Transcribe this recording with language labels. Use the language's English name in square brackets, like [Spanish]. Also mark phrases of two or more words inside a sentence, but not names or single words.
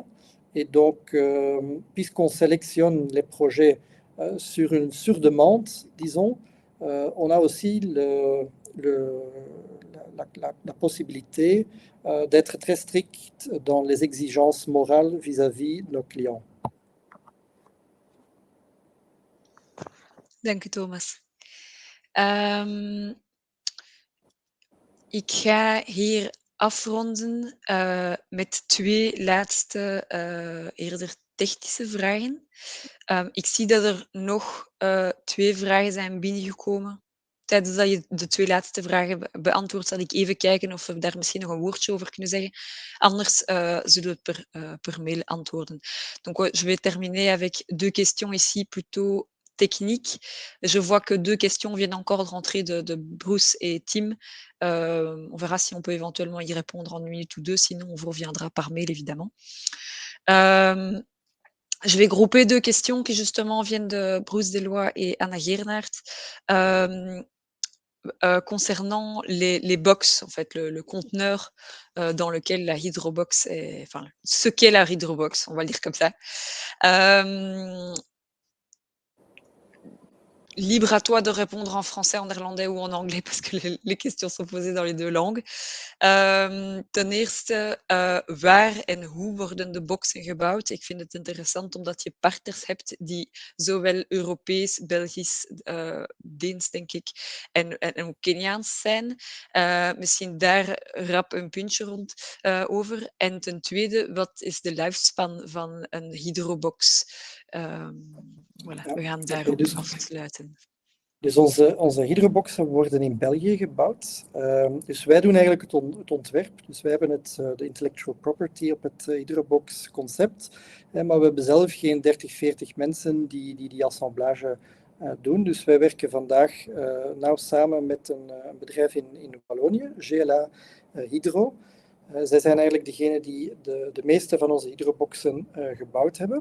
[French] Et donc, puisqu'on sélectionne les projets sur une surdemande, disons, on a aussi la possibilité d'être très strict dans les exigences morales vis-à-vis de nos clients. [Dutch] Dank u, Thomas. Ik ga hier afronden met 2 laatste, eerder technische vragen. Ik zie dat er nog 2 vragen zijn binnengekomen. Tijdens dat je de 2 laatste vragen beantwoordt, zal ik even kijken of we daar misschien nog een woordje over kunnen zeggen. Anders zullen we per mail antwoorden. [French] Donc, je vais terminer avec 2 questions ici plutôt techniques. Je vois que 2 questions viennent encore de rentrer de Bruce et Tim. On verra si on peut éventuellement y répondre en 1 minute ou 2, sinon on vous reviendra par mail évidemment. Je vais grouper 2 questions qui justement viennent de Bruce Deloy et Anna Geernaert. Concernant les box, en fait, le conteneur dans lequel la HydroBox est, enfin, ce qu'est la HydroBox, on va le dire comme ça. Libre à toi de répondre en français, en néerlandais ou en anglais, parce que les questions sont posées dans les 2 langues. [Dutch] Ten eerste, waar en hoe worden de boxen gebouwd? Ik vind het interessant omdat je partners hebt die zowel Europees, Belgisch, Deens, denk ik, en ook Keniaans zijn. Misschien daar rap een puntje rond over. En ten tweede, wat is de lifespan van een HydroBox? Voilà, we gaan daarop afsluiten. Dus onze hydroboxen worden in België gebouwd. Dus wij doen eigenlijk het ontwerp. Dus wij hebben de [English] intellectual property [Dutch] op het hydrobox concept. Maar we hebben zelf geen 30, 40 mensen die assemblage doen. Dus wij werken vandaag nauw samen met een bedrijf in Wallonië, GLA Hydro. Zij zijn eigenlijk degene die de meeste van onze hydroboxen gebouwd hebben.